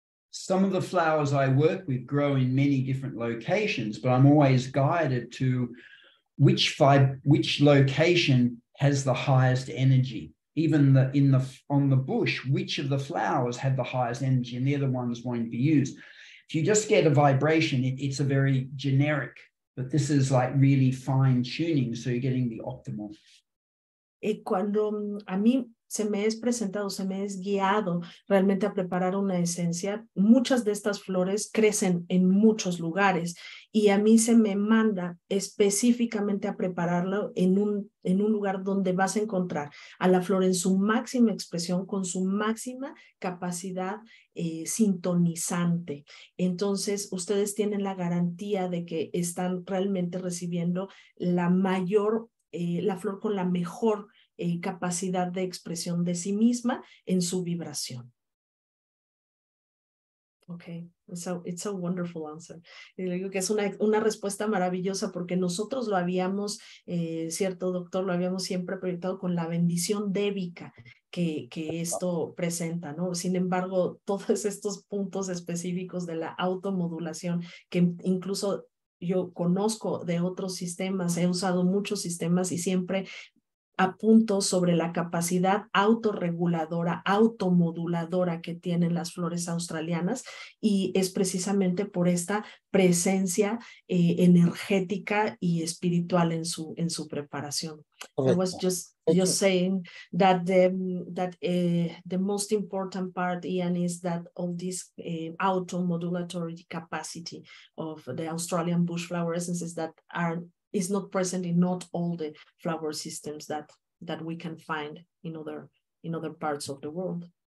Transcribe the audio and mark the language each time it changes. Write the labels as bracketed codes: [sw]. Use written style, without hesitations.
[en] Some of the flowers I work with grow in many different locations, but I'm always guided to which location has the highest energy. Even on the bush, which of the flowers have the highest energy, and they're the ones wanting to be used. If you just get a vibration, it's a very generic, but this is like really fine tuning, so you're getting the optimal. [es] Cuando a mí se me es presentado, se me es guiado realmente a preparar una esencia, muchas de estas flores crecen en muchos lugares y a mí se me manda específicamente a prepararlo en un lugar donde vas a encontrar a la flor en su máxima expresión, con su máxima capacidad sintonizante. Entonces, ustedes tienen la garantía de que están realmente recibiendo la flor con la mejor capacidad de expresión de sí misma en su vibración. [en] Okay, it's a wonderful answer. [es] Y le digo que es una respuesta maravillosa porque nosotros lo habíamos, cierto doctor, lo habíamos siempre proyectado con la bendición débica que esto presenta, ¿no? Sin embargo, todos estos puntos específicos de la automodulación que incluso yo conozco de otros sistemas, he usado muchos sistemas y siempre apunto sobre la capacidad autorreguladora, automoduladora que tienen las flores australianas y es precisamente por esta presencia energética y espiritual en su preparación. [en] I was just saying that the most important part, Ian, is that all this automodulatory capacity of the Australian bush flower essences that is not present in not all the flower systems that we can find in other parts of the world.